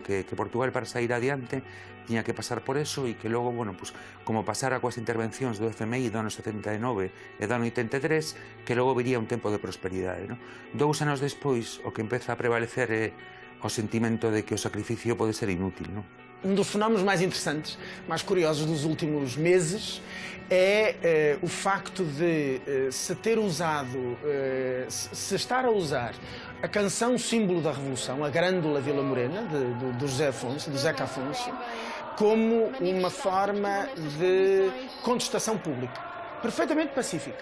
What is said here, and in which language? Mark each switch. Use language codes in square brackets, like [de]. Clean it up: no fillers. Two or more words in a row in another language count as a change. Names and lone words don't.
[gl] Que Portugal para sair adiante tiña que pasar por eso e que logo, [es] bueno, pues, [gl] como pasara coas intervencións do FMI do ano 79 e do ano 83, que logo viría un tempo de prosperidade, non? 2 anos despois, o que empeza a prevalecer é o sentimento de que o sacrificio pode ser inútil, non? [pt] Um dos fenómenos mais interessantes, mais curiosos dos últimos meses é o facto de se ter usado, se estar a usar a canção símbolo da Revolução, a Grândola Vila Morena, do José Afonso, do Zeca Afonso, como uma forma de contestação pública, perfeitamente pacífica.